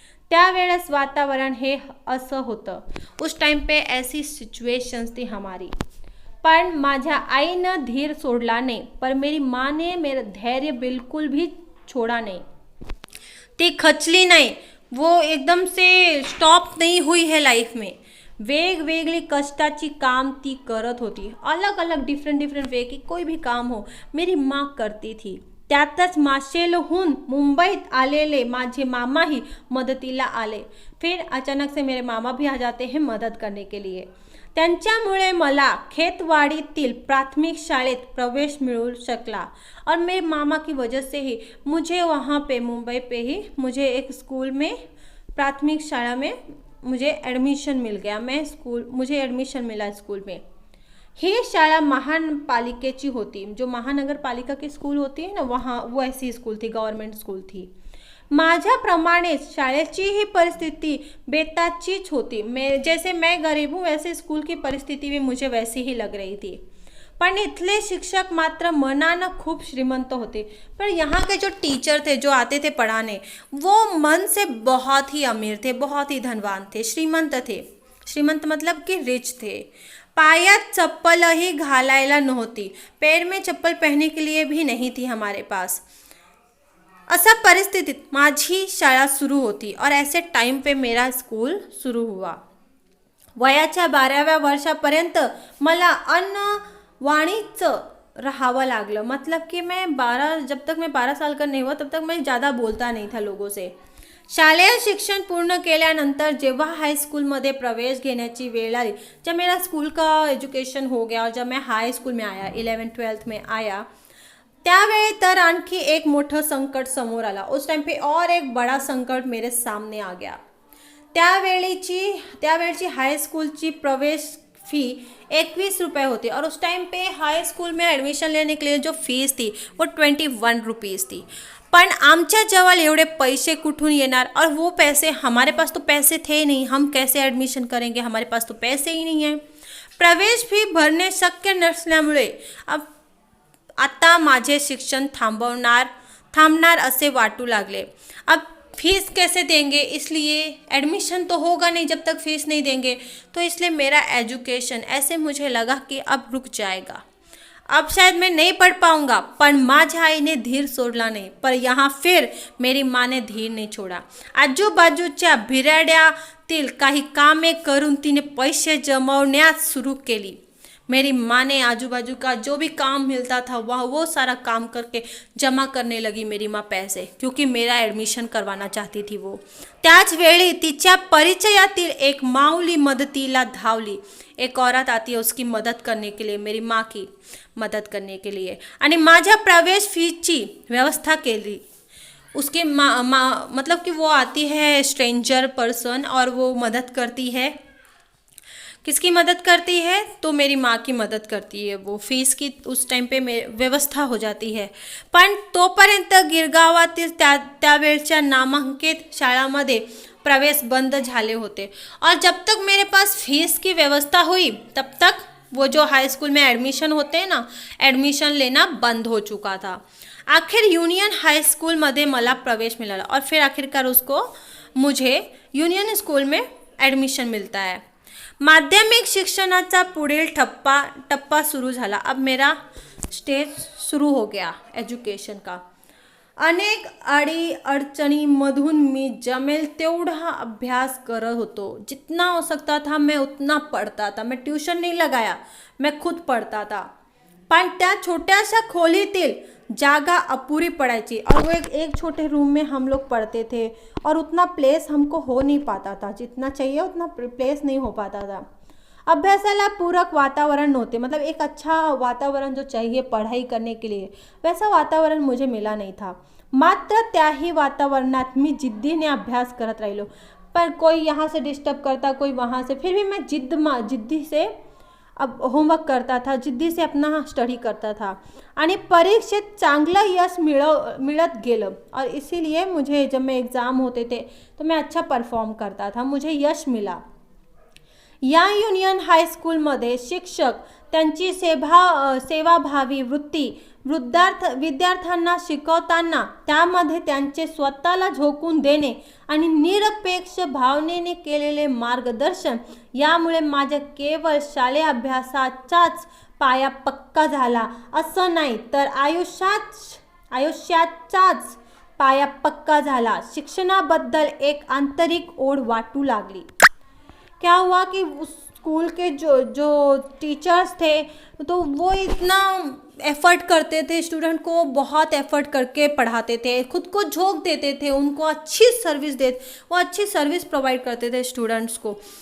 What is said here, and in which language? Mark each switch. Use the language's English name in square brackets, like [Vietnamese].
[Marathi] त्यावेळेस वातावरण हे असं होतं. [Hindi] उस टाइम पे ऐसी सिच्युएशंस थी हमारी. [Marathi] पण माझ्या आईनं धीर सोडला नाही, [Hindi] पर मेरी माँ ने मेरा धैर्य बिल्कुल भी छोड़ा नहीं. [Marathi] ती खचली नाही, [Hindi] वो एकदम से स्टॉप नहीं हुई है लाईफ में. [Marathi] वेगवेगळी कष्टाची काम ती करत होती. [Hindi] अलग अलग डिफरंट वे की कोई भी काम हो मेरी माँ करती थी. [Marathi] त्यातच माशेलहून मुंबईत आलेले माझे मामाही मदतीला आले. [Hindi] फिर अचानक से मेरे मामा भी आ जाते हैं मदद करने के लिए. [Marathi] त्यांच्यामुळे मला खेतवाडीतील प्राथमिक शाळेत प्रवेश मिळू शकला. [Hindi] और मेरे मामा की वजह से ही मुझे वहाँ पे मुंबई पे ही मुझे एक स्कूल में प्राथमिक शाला में मुझे एडमिशन मिल गया. मुझे एडमिशन मिला स्कूल में. [Marathi] ही शाळा महानपालिकेची होती. [Hindi] जो महानगरपालिका की स्कूल होती है ना, वहाँ वो ऐसी स्कूल थी, गवर्नमेंट स्कूल थी. [Marathi] माझ्याप्रमाणेच शाळेची ही परिस्थिती बेताचीच होती. [Hindi] जैसे मैं गरीब हूँ वैसे स्कूल की परिस्थिति भी मुझे वैसी ही लग रही थी. [Marathi] पण इथले शिक्षक मात्र मनानं खूप श्रीमंत होते. [Hindi] पर यहाँ के जो टीचर थे जो आते थे पढ़ाने, वो मन से बहुत ही अमीर थे, बहुत ही धनवान थे, श्रीमंत थे. श्रीमंत मतलब कि रिच थे. [Marathi] पायात चप्पलही घालायला नव्हती, [Hindi] पैर में चप्पल पहनने के लिए भी नहीं थी हमारे पास. [Marathi] असा परिस्थितीत माझी शाळा सुरू होती [Hindi] और ऐसे टाइम पे मेरा स्कूल सुरू हुआ. [Marathi] वयाच्या 12व्या वर्षापर्यंत मला अनवाणीच रहावं लागलं. [Hindi] मतलब कि जब तक मैं 12 साल का नहीं हुआ तब तक मैं ज़्यादा बोलता नहीं था लोगों से. [Marathi] शालेय शिक्षण पूर्ण केल्यानंतर जेव्हा हाईस्कूलमध्ये प्रवेश घेण्याची वेळ आली, [Hindi] जब मेरा स्कूल का एजुकेशन हो गया और जब मैं हाई स्कूल में आया, [Marathi] 11th-12th में आया, त्यावेळी तर आणखी एक मोठं संकट समोर आला. [Hindi] उस टाइम पे और एक बड़ा संकट मेरे सामने आ गया. [Marathi] त्यावेळची हाई स्कूलची प्रवेश फी 21 रुपये होती [Hindi] और उस टाइम पे हाई स्कूल में एडमिशन लेने के लिए जो फीस थी वो 21 रुपीज़ थी. [Marathi] पण आमच्या जवळ एवढे पैसे कुठून येणार, [Hindi] और वो पैसे हमारे पास तो पैसे थे नहीं, हम कैसे एडमिशन करेंगे, हमारे पास तो पैसे ही नहीं हैं. [Marathi] प्रवेश फी भरणे शक्य नसल्यामुळे आता माझे शिक्षण थांबणार असे वाटू लागले. [Hindi] अब फीस कैसे देंगे, इसलिए एडमिशन तो होगा नहीं जब तक फीस नहीं देंगे, तो इसलिए मेरा एजुकेशन ऐसे मुझे लगा कि अब रुक जाएगा, अब शायद मैं नहीं पढ़ पाऊंगा. [Marathi] पण माझ्या आईने धीर सोडला नाही. [Hindi] पर यहाँ फिर मेरी माँ ने धीर नहीं छोड़ा. [Marathi] आजूबाजूच्या भिराड्यातील काही कामे करून तिने पैसे जमवण्यास सुरू केली. [Hindi] मेरी माँ ने आजू का जो भी काम मिलता था वो सारा काम करके जमा करने लगी मेरी माँ पैसे, क्योंकि मेरा एडमिशन करवाना चाहती थी वो. [Marathi] त्याच वेळी तिच्या परिचयातील एक माऊली मदतीला धावली. [Hindi] एक औरत आती है उसकी मदद करने के लिए, मेरी माँ की मदद करने के लिए, [Marathi] आणि माझ्या प्रवेश फीची व्यवस्था केली. [Hindi] उसके मतलब कि वो आती है स्ट्रेंजर पर्सन और वो मदद करती है. किसकी मदद करती है, तो मेरी माँ की मदद करती है. वो फीस की उस टाइम पे व्यवस्था हो जाती है. [Marathi] पण तोपर्यंत गिरगावातील त्यावेळच्या नामांकित शाळांमध्ये प्रवेश बंद झाले होते. [Hindi] और जब तक मेरे पास फीस की व्यवस्था हुई तब तक वो जो हाई स्कूल में एडमिशन होते हैं ना, एडमिशन लेना बंद हो चुका था. [Marathi] आखिर यूनियन हाई स्कूल में मला प्रवेश मिला [Hindi] और फिर आखिरकार मुझे यूनियन स्कूल में एडमिशन मिलता है. [Marathi] माध्यमिक शिक्षणाचा पुढील टप्पा सुरू झाला. [Hindi] अब मेरा स्टेज शुरू हो गया एजुकेशन का. [Marathi] अनेक अडचणींमधून मी जमेल तेवढा अभ्यास करत होतो. [Hindi] जितना हो सकता था मैं उतना पढ़ता था. मैं ट्यूशन नहीं लगाया, मैं खुद पढ़ता था. [Marathi] पण त्या छोट्याशा खोलीतील जागा अपूरी पड़ायची [Hindi] और वो एक छोटे रूम में हम लोग पढ़ते थे और उतना प्लेस हमको हो नहीं पाता था. जितना चाहिए उतना प्लेस नहीं हो पाता था. [Marathi] अभ्यासाला पूरक वातावरण नव्हते. [Hindi] मतलब एक अच्छा वातावरण जो चाहिए पढ़ाई करने के लिए, वैसा वातावरण मुझे मिला नहीं था. [Marathi] मात्र त्याही वातावरणात मी जिद्दीने अभ्यास करत राहिलो. [Hindi] पर कोई यहाँ से डिस्टर्ब करता, कोई वहाँ से, फिर भी मैं जिद्दी से अब होमवर्क करता था, जिद्दी से अपना स्टडी करता था [Marathi] आणि परीक्षेत चांगलं यश मिळत गेलं. [Hindi] और इसीलिए मुझे जब मैं एग्ज़ाम होते थे तो मैं अच्छा परफॉर्म करता था, मुझे यश मिला. [Marathi] या युनियन हायस्कूलमध्ये शिक्षक त्यांची सेवाभावी वृत्ती विद्यार्थ्यांना शिकवताना त्यामध्ये त्यांचे स्वतःला झोकून देणे आणि निरपेक्ष भावनेने केलेले मार्गदर्शन यामुळे माझ्या केवळ शालेय अभ्यासाचाच पाया पक्का झाला असं नाही, तर आयुष्याचाच पाया पक्का झाला. शिक्षणाबद्दल एक आंतरिक ओढ वाटू लागली. [Hindi] क्या हुआ कि उस स्कूल के जो टीचर्स थे तो वो इतना एफ़र्ट करते थे, स्टूडेंट को बहुत एफ़र्ट करके पढ़ाते थे, खुद को झोंक देते थे, उनको वो अच्छी सर्विस प्रोवाइड करते थे स्टूडेंट्स को.